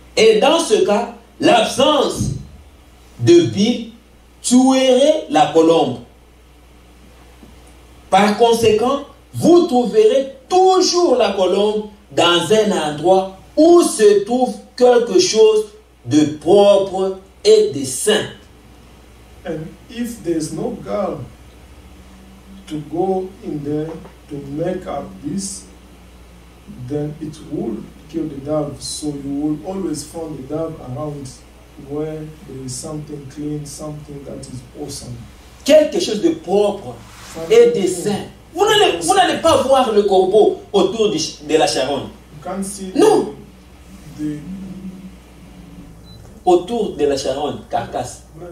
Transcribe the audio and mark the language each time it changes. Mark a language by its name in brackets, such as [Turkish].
[French] Et dans ce cas, l'absence de bile tuerait la colombe. Par conséquent, vous trouverez toujours la colombe dans un endroit où se trouve quelque chose de propre et de sain. [English] And if there's no gall to go in there to make up this, then it will kill the dove. So you will always find the dove around where there is something clean, something that is awesome. [French] Quelque chose de propre et de sain. Vous n'allez pas voir le corbeau autour de la charogne. [English] You can't see [French] Non. [English] the [French] Autour de la charogne, carcasse.